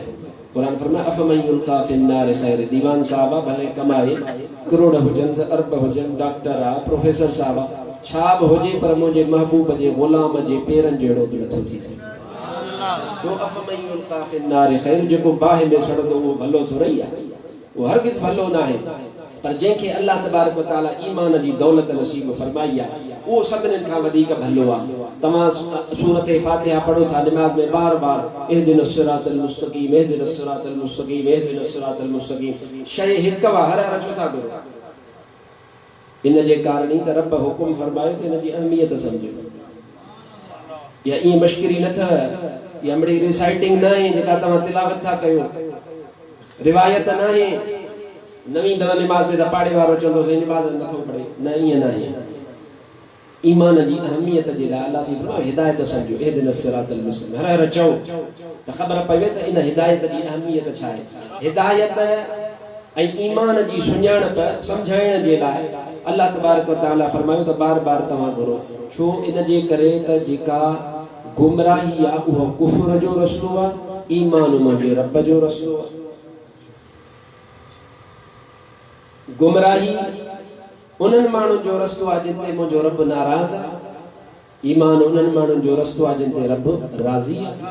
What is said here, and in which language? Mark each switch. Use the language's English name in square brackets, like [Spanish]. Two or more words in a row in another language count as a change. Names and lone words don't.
[Sindhi] क़ुरान फरमाए [Arabic] أفمن يلقى في النار خير. [Sindhi] दीवान साहब आहे, भले कमाए, करोड़ हुजनि, अरब हुजनि, डॉक्टर आहे, प्रोफेसर साहब आहे, छा बि हुजे, पर मुंहिंजे महबूब जे ग़ुलाम जे पेरनि जहिड़ो बि नथो थी सघे। छो [Arabic] أفمن يلقى في النار خير, [Sindhi] जेको बाहि में सड़ंदो उहो भलो थोरई आहे, उहो हरगिज़ भलो न आहे। पर जंहिंखे [Arabic] الله تبارك وتعالى [Sindhi] ईमान जी दौलत नसीब फरमाई आहे, उहो सभिनीनि खां वधीक भलो आहे। तव्हां सूरत फातिहा पढ़ो था निमाज़ में बार बार, [Arabic] اهدنا الصراط المستقيم، اهدنا الصراط المستقيم، اهدنا الصراط المستقيم. [Sindhi] शइ हिकु आहे, हर छो था करो? इन जे कारण ई त रब हुकुम फरमायो त इन जी अहमियत सम्झो। या ईअं मश्किरी न अथव, या मिड़ी रिसाइटिंग न आहे जेका तव्हां तिलावत था कयो, रिवायत न आहे। नवी दवा निमाज़ ते पाड़े वारो चवंदो निमाज़ नथो पढ़े, न ईअं न आहे। ईमान जी अहमियत जे लाइ अल्लाह सिर्फ़ु हिदायत सम्झो, [Arabic] اهدنا الصراط المستقيم, [Sindhi] हर चओ त ख़बर पवे त इन हिदायत जी अहमियत छा आहे। हिदायत ऐं ईमान जी सुञाणप सम्झाइण जे लाइ [Arabic] الله تبارك وتعالى [Sindhi] फरमायो त बार बार तव्हां घुरो। छो? इन जे करे त जेका गुमराही आहे उहो कुफ्र जो रस्तो आहे, ईमान मुंहिंजे रब जो रस्तो आहे। गुमराही उन्हनि माण्हुनि जो रस्तो आहे जिते मुंहिंजो रब नाराज़ आहे, ईमान उन्हनि माण्हुनि जो रस्तो आहे जिन ते रब राज़ी आहे।